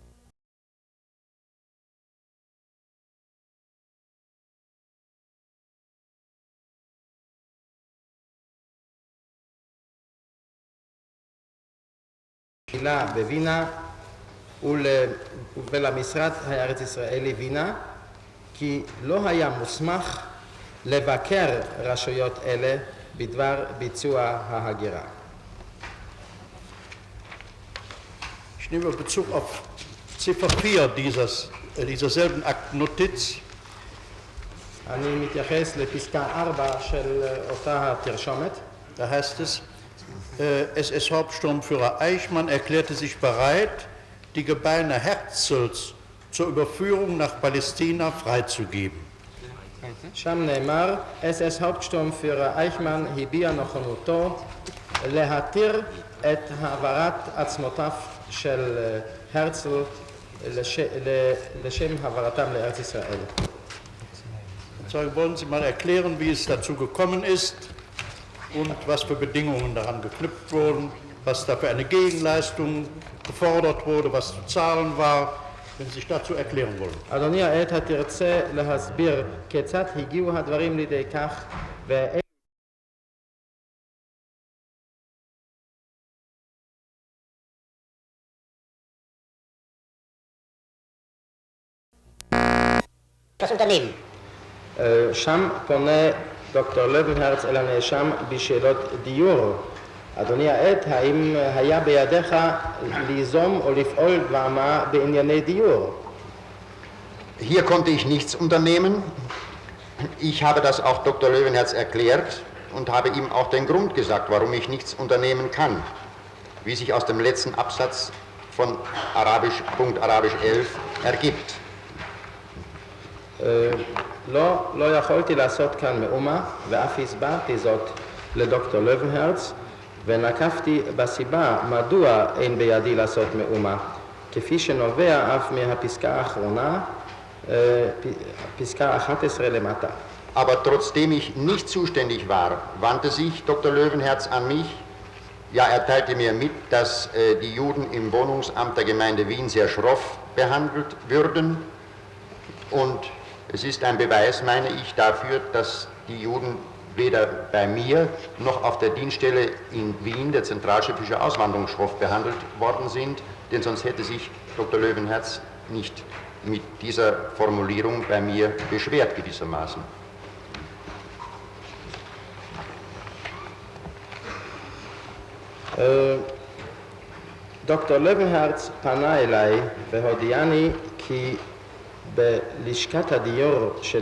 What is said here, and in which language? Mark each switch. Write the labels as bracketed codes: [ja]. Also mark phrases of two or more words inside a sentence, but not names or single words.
[he] קהילה בווינה ולמשרד הארץ ישראלי וינה, כי לא היה מוסמך לבקר רשויות אלה בדבר ביצוע ההגירה. [de] Ich nehme Bezug auf Ziffer 4 dieser selben Aktennotiz. [he] אני מתייחס לפסקה 4 של אותה התרשומת. [de] Da heißt es, SS-Hauptsturmführer Eichmann erklärte sich bereit, die Gebeine Herzls zur Überführung nach Palästina freizugeben. [he] שם נאמר, [de] SS Hauptsturmführer [he] אייכמן הביע נכונותו להתיר את העברת עצמותיו של הרצל לשם העברתם לארץ ישראל. [de] Wollen Sie mal erklären, wie es dazu gekommen ist und was für Bedingungen daran geknüpft wurden, was da für eine Gegenleistung gefordert wurde, was zu zahlen war, wenn Sie sich dazu erklären wollen. [he] אדוני, העת התרצה להסביר כיצד הגיעו הדברים לידי כך שם פונה דוקטור לוינהרץ אל הנאשם בשאלות דיור. אדוני העד, האם היה בידיך ליזום או לפעול דבר מה בענייני דיור? [de] Hier konnte ich nichts unternehmen. Ich habe das auch Dr. Löwenherz erklärt und habe ihm auch den Grund gesagt, warum ich nichts unternehmen kann, wie sich aus dem letzten Absatz von Punkt Arabisch 11 ergibt. [he] לא יכולתי לעשות כאן מאומה, ואף הסברתי זאת לדוקטור לוינהרץ, ונקפתי בסיבה מדוע אין בידי לעשות מאומה, כפי שנובע אף מהפסקה האחרונה, פסקה 11 למטה. [de] Aber trotzdem ich nicht zuständig war, wandte sich Dr. Löwenherz an mich. Ja, er teilte mir mit, dass die Juden im Wohnungsamt der Gemeinde Wien sehr schroff behandelt würden. Und es ist ein Beweis, meine ich, dafür, dass die Juden weder bei mir noch auf der Dienststelle in Wien, der Zentralstelle für Auswanderung, schroff behandelt worden sind, denn sonst hätte sich Dr. Löwenherz nicht mit dieser Formulierung bei mir beschwert gewissermaßen. [he] דוקטור לוינהרץ פנה אליי והודיעני כי בלשכת הדיור של